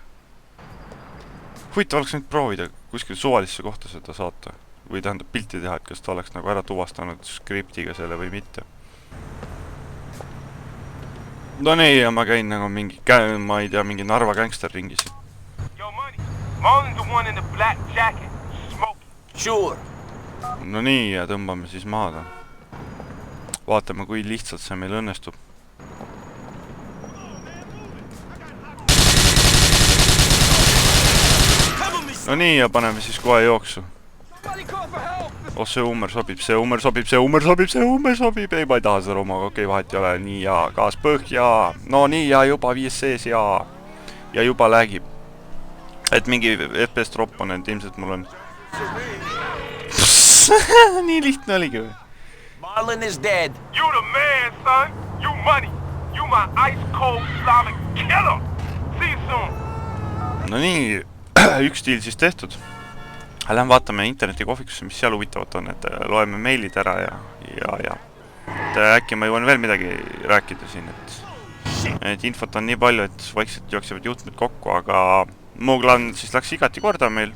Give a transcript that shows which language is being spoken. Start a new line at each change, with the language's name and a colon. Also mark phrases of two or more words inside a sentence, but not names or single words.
Estonian: Huvitav oleks nüüd proovida kuskil suvalisse kohta seda saata. Või tähendab pilti teha, et kas ta oleks nagu ära tuvastanud skriptiga selle või mitte. No nii, ja ma käin nagu mingi, ma ei tea, mingi Narva gangster ringis.
English: Yo, Money. Marlon's the one in the black jacket. Smoking. Sure.
Estonian: No nii, ja tõmbame siis maada. Vaatame, kui lihtsalt see meil õnnestub. No nii, ja paneme siis kohe jooksu. See ummer sobib, see ummer sobib, see ummer sobib, see ummer sobib. Ei, ma ei taha seda romaga, okei, vahet ei ole. Nii, ja gaas põhja. No nii, ja juba 5 sees, ja juba lägib. Et mingi
English: FPS drop
Estonian: on, et ilmselt mul on... Nii lihtne oligi või?
English: Marlon is dead. You the man, son. You Money. You my ice-cold Slavic killer. See you soon.
Estonian: No nii, üks deal siis tehtud. Lähme vaatame internetikohvikusse, mis seal huvitavat on, et loeme meilid ära ja et äkki ma jõuan veel midagi rääkida siin, et infot on nii palju, et vaikselt jooksevad juhtmed kokku, aga Muglan siis läks igati korda meil.